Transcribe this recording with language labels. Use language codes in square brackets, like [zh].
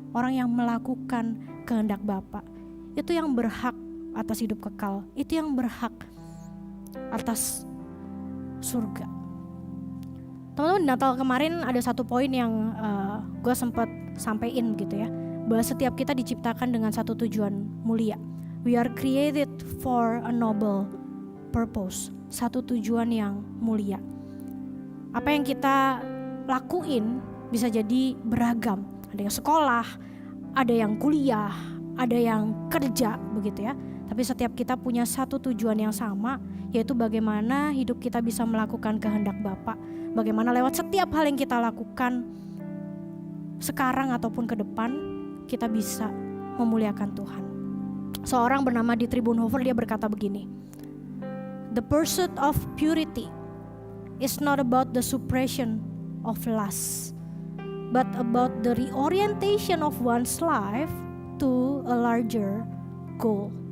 [id] Orang yang melakukan kehendak Bapa. Itu yang berhak atas hidup kekal. Itu yang berhak atas surga. Teman-teman, Natal kemarin ada satu poin yang gue sempat sampein gitu ya, bahwa setiap kita diciptakan dengan satu tujuan mulia. [en] We are created for a noble purpose. [id] Satu tujuan yang mulia. Apa yang kita lakuin bisa jadi beragam. Ada yang sekolah, ada yang kuliah, ada yang kerja begitu ya. Tapi setiap kita punya satu tujuan yang sama, yaitu bagaimana hidup kita bisa melakukan kehendak Bapa. Bagaimana lewat setiap hal yang kita lakukan sekarang ataupun ke depan, kita bisa memuliakan Tuhan. Seorang bernama Dietrich Bonhoeffer, dia berkata begini, [en] the pursuit of purity is not about the suppression of lust, but about the reorientation of one's life to a larger goal.